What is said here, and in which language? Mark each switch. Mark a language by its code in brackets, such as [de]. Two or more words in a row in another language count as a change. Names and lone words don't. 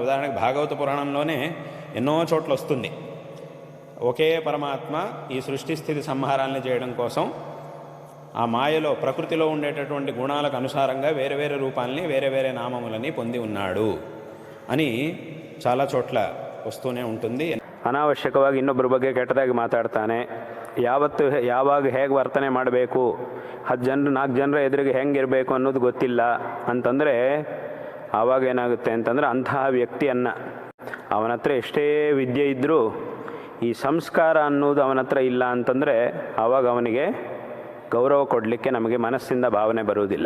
[te] ఉదాహరణకు భాగవత పురాణంలోనే ఎన్నో చోట్ల వస్తుంది. ఒకే పరమాత్మ ఈ సృష్టి స్థితి సంహారాన్ని చేయడం కోసం ఆ మాయలో ప్రకృతిలో ఉండేటటువంటి గుణాలకు అనుసారంగా వేరే వేరే రూపాలని, వేరే వేరే నామములని పొంది ఉన్నాడు అని చాలా చోట్ల ವಸ್ತುನೇ ఉంటుంది. [kn] ಅನಾವಶ್ಯಕವಾಗಿ ಇನ್ನೊಬ್ಬರ ಬಗ್ಗೆ ಕೆಟ್ಟದಾಗಿ ಮಾತಾಡ್ತಾನೆ, ಯಾವಾಗ ಹೇಗೆ ವರ್ತನೆ ಮಾಡಬೇಕು, 10 ಜನರು 4 ಜನರ ಎದುರಿಗೆ ಹೆಂಗಿರಬೇಕು ಅನ್ನೋದು ಗೊತ್ತಿಲ್ಲ ಅಂತಂದರೆ ಆವಾಗ ಏನಾಗುತ್ತೆ ಅಂತಂದರೆ ಅಂತಹ ವ್ಯಕ್ತಿಯನ್ನು ಅವನ ಹತ್ರ ಎಷ್ಟೇ ವಿದ್ಯೆ ಇದ್ದರೂ ಈ ಸಂಸ್ಕಾರ ಅನ್ನೋದು ಅವನ ಹತ್ರ ಇಲ್ಲ ಅಂತಂದರೆ ಆವಾಗ ಅವನಿಗೆ ಗೌರವ ಕೊಡಲಿಕ್ಕೆ ನಮಗೆ ಮನಸ್ಸಿಂದ ಭಾವನೆ ಬರುವುದಿಲ್ಲ.